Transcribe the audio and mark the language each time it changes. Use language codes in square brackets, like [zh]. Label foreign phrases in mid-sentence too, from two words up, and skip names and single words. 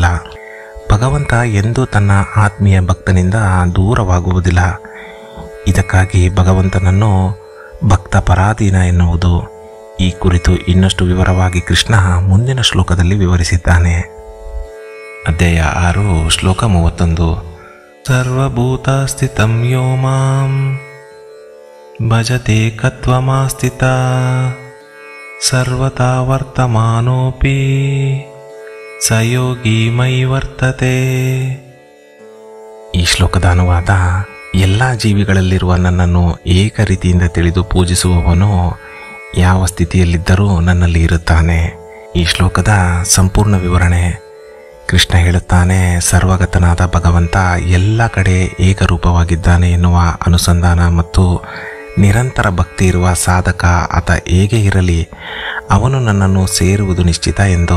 [kn] ಭಗವಂತ ಎಂದೂ ತನ್ನ ಆತ್ಮೀಯ ಭಕ್ತನಿಂದ ದೂರವಾಗುವುದಿಲ್ಲ. ಇದಕ್ಕಾಗಿ ಭಗವಂತನನ್ನು ಭಕ್ತ ಪರಾಧೀನ ಎನ್ನುವುದು. ಈ ಕುರಿತು ಇನ್ನಷ್ಟು ವಿವರವಾಗಿ ಕೃಷ್ಣ ಮುಂದಿನ ಶ್ಲೋಕದಲ್ಲಿ ವಿವರಿಸಿದ್ದಾನೆ. ಅಧ್ಯಾಯ 6 ಶ್ಲೋಕ 31. [sa] ಸರ್ವಭೂತಸ್ಥಿತಂ ಯೋ ಮಾಂ ಭಜತೆ ಕತ್ವಮಾಸ್ಥಿತ ಸರ್ವತಾ ವರ್ತಮಾನೋಪಿ ಸ ಯೋಗಿ ಮಯಿ ವರ್ತತೆ. [kn] ಈ ಶ್ಲೋಕದ ಅನುವಾದ: ಎಲ್ಲ ಜೀವಿಗಳಲ್ಲಿರುವ ನನ್ನನ್ನು ಏಕ ರೀತಿಯಿಂದ ತಿಳಿದು ಪೂಜಿಸುವವನು ಯಾವ ಸ್ಥಿತಿಯಲ್ಲಿದ್ದರೂ ನನ್ನಲ್ಲಿ ಇರುತ್ತಾನೆ. ಈ ಶ್ಲೋಕದ ಸಂಪೂರ್ಣ ವಿವರಣೆ. ಕೃಷ್ಣ ಹೇಳುತ್ತಾನೆ, ಸರ್ವಗತನಾದ ಭಗವಂತ ಎಲ್ಲ ಕಡೆ ಏಕರೂಪವಾಗಿದ್ದಾನೆ ಎನ್ನುವ ಅನುಸಂಧಾನ ಮತ್ತು ನಿರಂತರ ಭಕ್ತಿ ಇರುವ ಸಾಧಕ ಆತ ಹೇಗೆ ಇರಲಿ ಅವನು ನನ್ನನ್ನು ಸೇರುವುದು ನಿಶ್ಚಿತ ಎಂದು.